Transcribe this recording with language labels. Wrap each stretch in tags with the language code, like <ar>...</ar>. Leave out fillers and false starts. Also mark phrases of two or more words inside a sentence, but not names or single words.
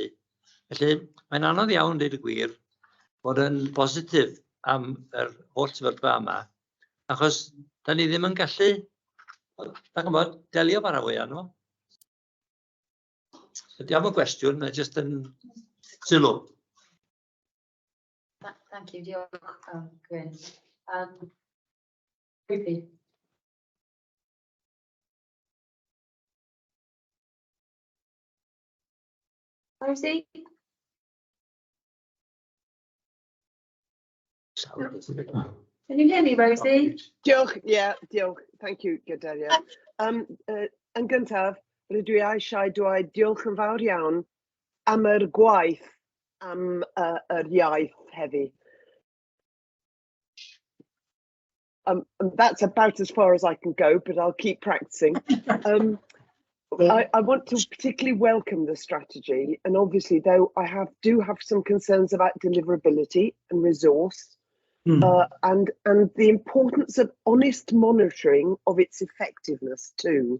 <cy>Felly, mae'n anodd iawn dweud y gwir bod yn positif am yr holl sefyllfa yma, achos da ni ddim yn gallu, da chymod, delio bara fwy nhw. Ydy am y gwestiwn, mae jyst yn sylw.</cy> <en>Thank you,</en> <cy>diolch, Gwyn.</cy> <en>Ruby. Rosie? Can you hear me, Rosie?</en> <cy>Diolch, diolch.</cy> <en>Thank you, Gadelia.</en> <cy>Yn gyntaf, rydw i eisiau dweud diolch yn fawr iawn am yr gwaith am yr iaith heddi.</cy> <en>And that's about as far as I can go, but I'll keep practicing. I want to particularly welcome the strategy, and obviously, though, I do have some concerns about deliverability and resource, and the importance of honest monitoring of its effectiveness too.</en>